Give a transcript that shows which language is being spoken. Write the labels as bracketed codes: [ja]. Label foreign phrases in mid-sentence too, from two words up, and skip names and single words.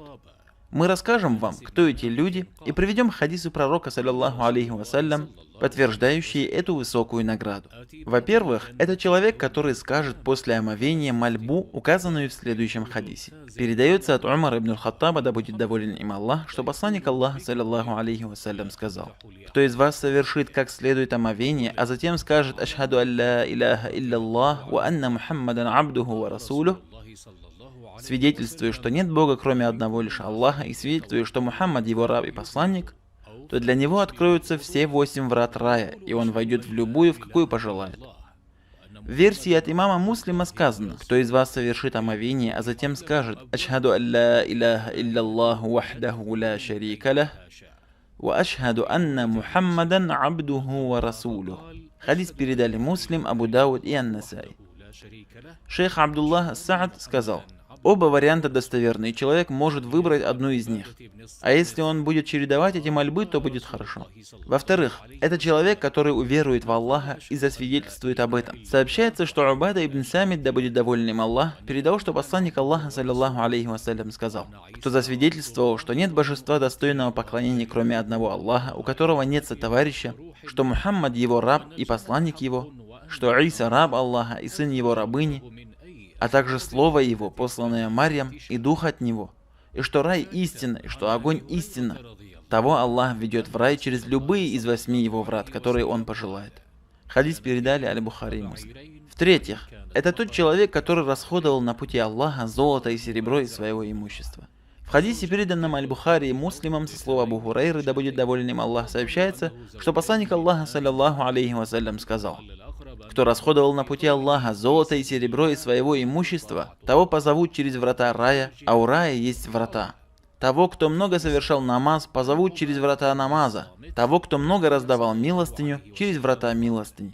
[ru] Мы расскажем вам, кто эти люди, и приведем хадисы пророка, [ar] صلى الله عليه وسلم, [ru] подтверждающие эту высокую награду. Во-первых, это человек, который скажет после омовения мольбу, указанную в следующем хадисе. Передается от Умара ибн аль-Хаттаба, да будет доволен им Аллах, что посланник Аллаха, [ar] صلى الله عليه وسلم, [ru] сказал: «Кто из вас совершит как следует омовение, а затем скажет: [ar] أشهد أن لا إله إلا الله، وأن محمدا عبده ورسوله», [ru] свидетельствуя, что нет Бога, кроме одного лишь Аллаха, и свидетельствуя, что Мухаммад его раб и посланник, то для него откроются все 8 врат рая, и он войдет в любую, в какую пожелает. В версии от имама Муслима сказано: кто из вас совершит омовение, а затем скажет: [ar] «أشهد أن لا إله إلا الله وحده لا شريك له، وأشهد أن محمدا عبده ورسوله». [ru] Хадис передали Муслим, Абу Дауд и Ан-Насаи. Шейх Абдуллах ас-Саад сказал: оба варианта достоверны, и человек может выбрать одну из них. А если он будет чередовать эти мольбы, то будет хорошо. Во-вторых, это человек, который уверует в Аллаха и засвидетельствует об этом. Сообщается, что Убада ибн Самит, да будет доволен им Аллах, передал, что посланник Аллаха, [ar] صلى الله عليه وسلم, [ru] сказал: кто засвидетельствовал, что нет божества достойного поклонения, кроме одного Аллаха, у которого нет сотоварища, что Мухаммад его раб и посланник его, что Иса раб Аллаха и сын его рабыни, а также слово его, посланное Марьям, и дух от него, и что рай истинна, и что огонь истинна, того Аллах ведет в рай через любые из 8 его врат, которые он пожелает. Хадис передали Аль-Бухари и Муслим. В-третьих, это тот человек, который расходовал на пути Аллаха золото и серебро из своего имущества. В хадисе, переданном Аль-Бухари и Муслимом со слова Абу Хурайры, да будет доволен им Аллах, сообщается, что посланник Аллаха, [ar] صلى الله عليه وسلم, [ru] сказал: кто расходовал на пути Аллаха золото и серебро из своего имущества, того позовут через врата рая, а у рая есть врата. Того, кто много совершал намаз, позовут через врата намаза. Того, кто много раздавал милостыню, через врата милостыни.